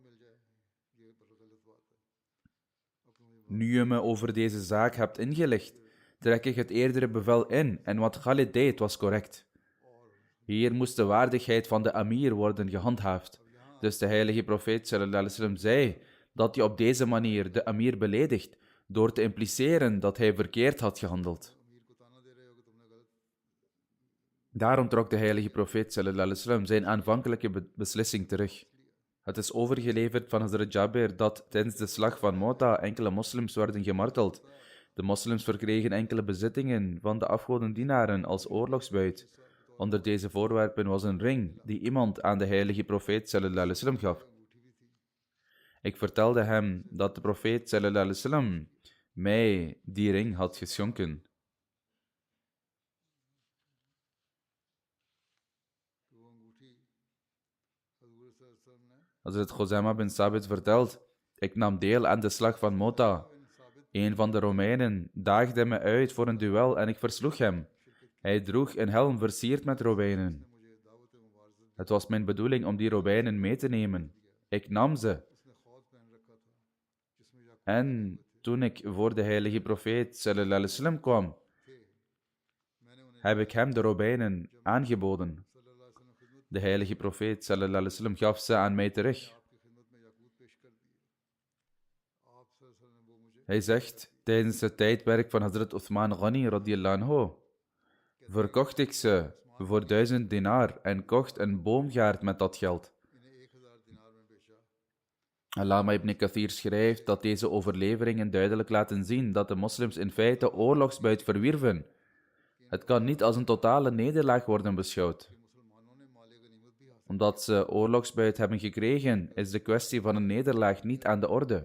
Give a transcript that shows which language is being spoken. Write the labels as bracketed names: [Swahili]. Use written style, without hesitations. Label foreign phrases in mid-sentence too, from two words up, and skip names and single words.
[Dutch] Nu je me over deze zaak hebt ingelicht, trek ik het eerdere bevel in en wat Khalid deed was correct. Hier moest de waardigheid van de amir worden gehandhaafd. Dus de heilige profeet [Arabic] صلى الله عليه وسلم [Dutch] zei dat je op deze manier de amir beledigt door te impliceren dat hij verkeerd had gehandeld. Daarom trok de heilige profeet [Arabic] صلى الله عليه وسلم [Dutch] zijn aanvankelijke beslissing terug. Het is overgeleverd van Hazrat Jabir dat tijdens de slag van Mota enkele moslims werden gemarteld. De moslims verkregen enkele bezittingen van de afgodendienaren als oorlogsbuit. Onder deze voorwerpen was een ring die iemand aan de heilige profeet [Arabic] صلى الله عليه وسلم [Dutch] gaf. Ik vertelde hem dat de profeet [Arabic] صلى الله عليه وسلم [Dutch] mij die ring had geschonken. Hazrat Khuzama bin Sabit vertelt: ik nam deel aan de slag van Mota. Een van de Romeinen daagde me uit voor een duel en ik versloeg hem. Hij droeg een helm versierd met robijnen. Het was mijn bedoeling om die robijnen mee te nemen. Ik nam ze. En toen ik voor de heilige profeet [Arabic] صلى الله عليه وسلم [Dutch] kwam, heb ik hem de robijnen aangeboden. De heilige profeet [Arabic] صلى الله عليه وسلم [Dutch] gaf ze aan mij terug. Hij zegt, tijdens het tijdperk van Hazrat Uthman Ghani [Arabic] رضي الله عنه, [Dutch] verkocht ik ze voor 1000 dinar en kocht een boomgaard met dat geld. Allama ibn Kathir schrijft dat deze overleveringen duidelijk laten zien dat de moslims in feite oorlogsbuit verwierven. Het kan niet als een totale nederlaag worden beschouwd. Omdat ze oorlogsbuit hebben gekregen, is de kwestie van een nederlaag niet aan de orde.